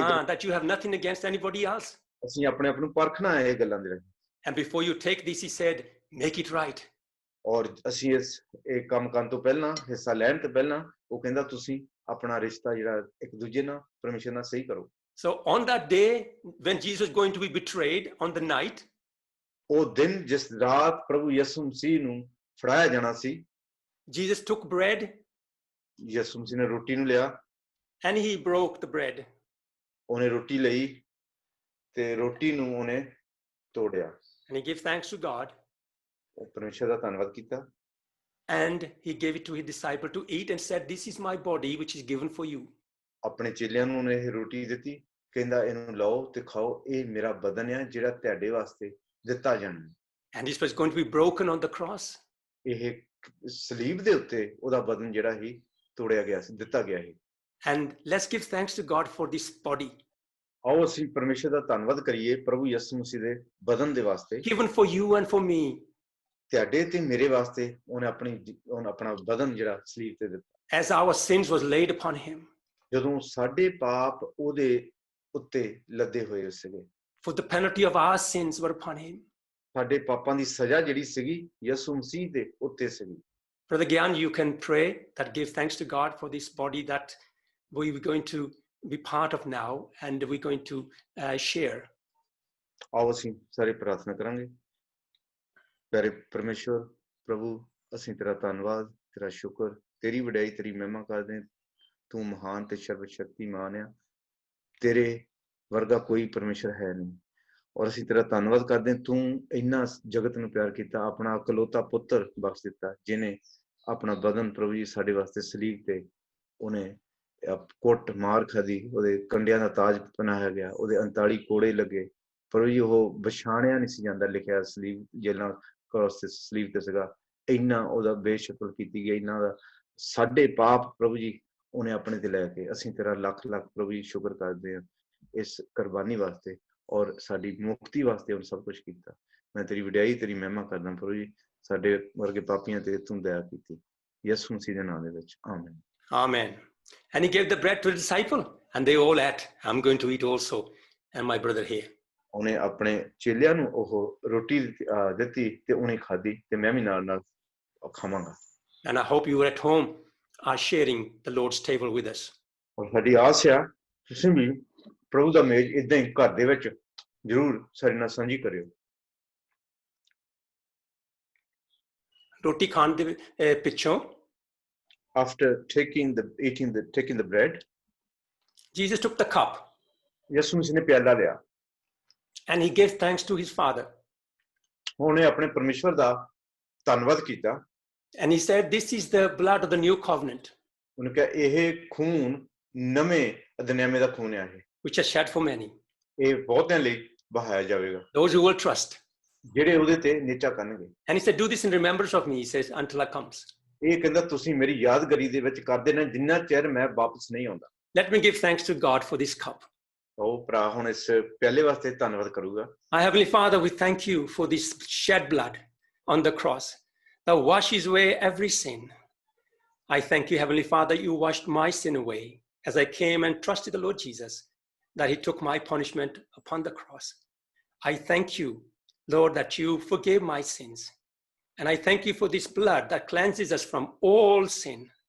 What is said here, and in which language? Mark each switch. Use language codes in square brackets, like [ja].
[en] That you have nothing against anybody else. [pa] ਅਸੀਂ ਆਪਣੇ ਆਪ ਨੂੰ ਪਰਖਣਾ ਹੈ ਇਹ ਗੱਲਾਂ ਦੇ ਰਾਹੀਂ। [en] And before you take this, he said, make it right. [pa] ਔਰ ਅਸੀਂ ਇਹ ਕੰਮ ਕਰਨ ਤੋਂ ਪਹਿਲਾਂ, ਹਿੱਸਾ ਲੈਣ ਤੋਂ ਪਹਿਲਾਂ, ਉਹ ਕਹਿੰਦਾ ਤੁਸੀਂ ਆਪਣਾ ਰਿਸ਼ਤਾ ਜਿਹੜਾ ਇੱਕ ਦੂਜੇ ਨਾਲ ਪਰਮੇਸ਼ਰ ਨਾਲ ਸਹੀ ਕਰੋ। [en] So on that day, when Jesus was going to be betrayed on the night, [pa] ਉਹ ਦਿਨ ਜਿਸ ਰਾਤ ਪ੍ਰਭੂ ਯਿਸੂ ਮਸੀਹ ਨੂੰ ਫੜਾਇਆ ਜਾਣਾ ਸੀ, [en] Jesus took bread [pa] ਯਿਸੂ ਮਸੀਹ ਨੇ ਰੋਟੀ ਨੂੰ ਲਿਆ, [en] and he broke the bread. [pa] ਉਹਨੇ ਰੋਟੀ ਲਈ ਤੇ ਰੋਟੀ ਨੂੰ ਉਹਨੇ ਤੋੜਿਆ, [en] And he gave thanks to God, [pa] ਉਹ ਪਰਮੇਸ਼ਰ ਦਾ ਧੰਨਵਾਦ ਕੀਤਾ [en] and he gave it to his disciple to eat and said, "This is my body which is given for you." [pa] ਆਪਣੇ ਚੇਲਿਆਂ ਨੂੰ ਉਹਨੇ ਇਹ ਰੋਟੀ ਦਿੱਤੀ, ਕਹਿੰਦਾ ਇਹਨੂੰ ਲਓ ਤੇ ਖਾਓ, ਇਹ ਮੇਰਾ ਬਦਨ ਹੈ ਜਿਹੜਾ ਤੁਹਾਡੇ ਵਾਸਤੇ ਦਿੱਤਾ ਜਾਣਾ। [en] And this was going to be broken on the cross. [pa] ਇਹ ਸਲੀਬ ਦੇ ਉੱਤੇ ਉਹਦਾ ਬਦਨ ਜਿਹੜਾ ਹੀ ਤੋੜਿਆ ਗਿਆ ਸੀ, ਦਿੱਤਾ ਗਿਆ ਸੀ। [en] And let's give thanks to God for this body [pa] ਆਓ ਅਸੀਂ ਪਰਮੇਸ਼ਰ ਦਾ ਧੰਨਵਾਦ ਕਰੀਏ ਪ੍ਰਭੂ ਯਿਸੂ ਮਸੀਹ ਦੇ ਬਦਨ ਦੇ ਵਾਸਤੇ, [en] given for you and for me. [pa] ਤੁਹਾਡੇ ਤੇ ਮੇਰੇ ਵਾਸਤੇ ਉਹਨੇ ਆਪਣਾ ਬਦਨ ਜਿਹੜਾ ਸਲੀਬ ਤੇ ਦਿੱਤਾ। [en] As our sins was laid upon him, [pa] ਜਦੋਂ ਸਾਡੇ ਪਾਪ ਉਹਦੇ ਉੱਤੇ ਲੱਦੇ ਹੋਏ ਸੀਗੇ, [en] for the penalty of our sins were upon him. [pa] ਸਾਡੇ ਪਾਪਾਂ ਦੀ ਸਜ਼ਾ ਜਿਹੜੀ ਸੀਗੀ ਯਿਸੂ ਮਸੀਹ ਦੇ ਉੱਤੇ ਸੀਗੀ। [en] Brother Gyan, you can pray that give thanks to God for this body that we're going to be part of now and we're going to share. [pa] ਆਓ ਅਸੀਂ ਸਾਰੇ ਪ੍ਰਾਰਥਨਾ ਕਰਾਂਗੇ। ਪਿਆਰੇ ਪਰਮੇਸ਼ਵਰ ਪ੍ਰਭੂ, ਅਸੀਂ ਤੇਰਾ ਧੰਨਵਾਦ, ਤੇਰਾ ਸ਼ੁਕਰ, ਤੇਰੀ ਵਡਿਆਈ, ਤੇਰੀ ਮਹਿਮਾ ਕਰਦੇ ਹਾਂ। ਤੂੰ ਮਹਾਨ ਤੇ ਸਰਵ ਸ਼ਕਤੀਮਾਨ ਆ, ਤੇਰੇ ਵਰਗਾ ਕੋਈ ਪਰਮੇਸ਼ਰ ਹੈ ਨਹੀਂ। ਔਰ ਅਸੀਂ ਤੇਰਾ ਧੰਨਵਾਦ ਕਰਦੇ ਹਾਂ, ਤੂੰ ਇੰਨਾ ਜਗਤ ਨੂੰ ਪਿਆਰ ਕੀਤਾ, ਆਪਣਾ ਇਕਲੌਤਾ ਪੁੱਤਰ ਬਖਸ਼ ਦਿੱਤਾ, ਜਿਹਨੇ ਆਪਣਾ ਬਦਨ ਪ੍ਰਭੂ ਜੀ ਸਾਡੇ ਵਾਸਤੇ ਸਲੀਬ ਤੇ ਉਹਨੇ ਕੁੱਟ ਮਾਰ ਖਾਦੀ, ਉਹਦੇ ਕੰਡਿਆਂ ਦਾ ਤਾਜ ਪਹਿਨਾਇਆ ਗਿਆ, ਉਹਦੇ 39 ਕੋੜੇ ਲੱਗੇ। ਪ੍ਰਭੂ ਜੀ ਉਹ ਪਛਾਣਿਆ ਨਹੀਂ ਸੀ ਜਾਂਦਾ, ਲਿਖਿਆ ਸਲੀਬ ਜੇਲਾਂ ਕ੍ਰਾਸ ਤੇ ਸਲੀਬ ਤੇ ਸੀਗਾ। ਇੰਨਾ ਉਹਦਾ ਬੇਸ਼ਕਲ ਕੀਤੀ ਗਈ, ਇੰਨਾ ਦਾ ਸਾਡੇ ਪਾਪ ਪ੍ਰਭੂ ਜੀ ਉਹਨੇ ਆਪਣੇ ਤੇ ਲੈ ਕੇ। ਅਸੀਂ ਤੇਰਾ ਲੱਖ ਲੱਖ ਪ੍ਰਭੂ ਜੀ ਸ਼ੁਕਰ ਕਰਦੇ ਹਾਂ ਇਸ ਕੁਰਬਾਨੀ ਵਾਸਤੇ ਔਰ ਸਾਡੀ ਮੁਕਤੀ ਵਾਸਤੇ ਉਹਨੇ ਸਭ ਕੁਝ ਕੀਤਾ। ਮੈਂ ਤੇਰੀ ਵਡਿਆਈ, ਤੇਰੀ ਮਹਿਮਾ ਕਰਦਾ ਪ੍ਰਭੂ ਜੀ, ਸਾਡੇ ਵਰਗੇ ਪਾਪੀਆਂ ਤੇ ਤੂੰ ਦਇਆ ਕੀਤੀ, ਯਿਸੂ ਮਸੀਹ ਦੇ ਨਾਮ ਦੇ ਵਿੱਚ, ਆਮੀਨ। [en] Amen. And he gave the bread to the disciple and they all ate. I'm going to eat also, and my brother here. [pa] ਉਹਨੇ ਆਪਣੇ ਚੇਲਿਆਂ ਨੂੰ ਉਹ ਰੋਟੀ ਦਿੱਤੀ ਤੇ ਉਹਨੇ ਖਾਧੀ ਤੇ ਮੈਂ ਵੀ ਨਾਲ ਨਾਲ ਖਾਵਾਂਗਾ। [en] And I hope you at home are sharing the Lord's table with us. [pa] ਔਰ ਸਾਡੀ ਆਸ ਆ ਤੁਸੀਂ ਵੀ ਪ੍ਰਭੂ ਦਾ ਮੇਜ਼ ਇਦਾਂ ਹੀ ਘਰ ਦੇ ਵਿੱਚ ਜ਼ਰੂਰ ਸਾਡੇ ਨਾਲ ਸਾਂਝੀ ਕਰਿਓ। ਰੋਟੀ ਖਾਣ ਦੇ ਪਿੱਛੋਂ [en] After taking the bread, Jesus took the cup [pa] ਯਿਸੂ ਮਸੀਹ ਨੇ ਪਿਆਲਾ ਲਿਆ, [en] and he gave thanks to his Father. [pa] ਉਹਨੇ ਆਪਣੇ ਪਰਮੇਸ਼ਵਰ ਦਾ ਧੰਨਵਾਦ ਕੀਤਾ। [en] And he said, "This is the blood of the new covenant, [pa] ਉਹਨੇ ਕਿਹਾ ਇਹ ਖੂਨ ਨਵੇਂ ਅਧਿਨਿਆਮੇ ਦਾ ਖੂਨ ਹੈ, [en] which is shed for many, [pa] ਇਹ ਬਹੁਤਿਆਂ ਲਈ ਬਹਾਇਆ ਜਾਵੇਗਾ, [en] those who will trust." [pa] ਜਿਹੜੇ ਉਹਦੇ ਤੇ ਨਿਚਾ ਕਰਨਗੇ। [en] And he said, "Do this in remembrance of me," he says, "until I comes." [pa] ਇਹ ਕਹਿੰਦਾ ਤੁਸੀਂ ਮੇਰੀ ਯਾਦਗਾਰੀ ਦੇ ਵਿੱਚ ਕਰਦੇ ਨੇ ਜਿੰਨਾ ਚਿਰ ਮੈਂ ਵਾਪਸ ਨਹੀਂ ਆਉਂਦਾ। [en] Let me give thanks to God for this cup. [pa] ਉਹ ਭਰਾ ਹੁਣ ਇਸ ਪਿਆਲੇ ਵਾਸਤੇ ਧੰਨਵਾਦ ਕਰੂਗਾ। [en] My Heavenly Father, we thank you for this shed blood on the cross that washes away every sin. I thank you, Heavenly Father, you washed my sin away as I came and trusted the Lord Jesus, that he took my punishment upon the cross. I thank you, Lord, that you forgave my sins. And I thank you for this blood that cleanses us from all sin.